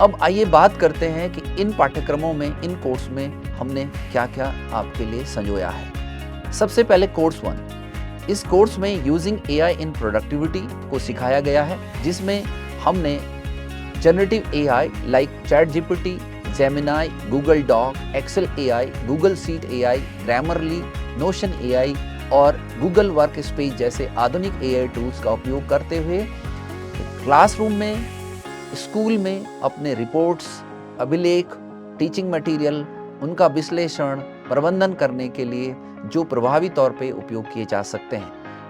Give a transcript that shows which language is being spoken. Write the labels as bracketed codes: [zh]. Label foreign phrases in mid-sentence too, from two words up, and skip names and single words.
[hi] अब आइए बात करते हैं कि इन पाठ्यक्रमों में, इन कोर्स में हमने क्या-क्या आपके लिए संजोया है। सबसे पहले कोर्स 1। इस कोर्स में [en] Using AI in productivity [hi] को सिखाया गया है, जिसमें हमने [en] Generative AI like ChatGPT, [hi] Gemini, Google Doc, Excel AI, Google Sheet AI, Grammarly, Notion AI और Google Workspace जैसे आधुनिक [en] AI tools [hi] का उपयोग करते हुए क्लासरूम में, स्कूल में अपने रिपोर्ट्स, अभिलेख, [en] teaching material, [hi] उनका विश्लेषण, प्रबंधन करने के लिए जो प्रभावी तौर पे उपयोग किए जा सकते हैं।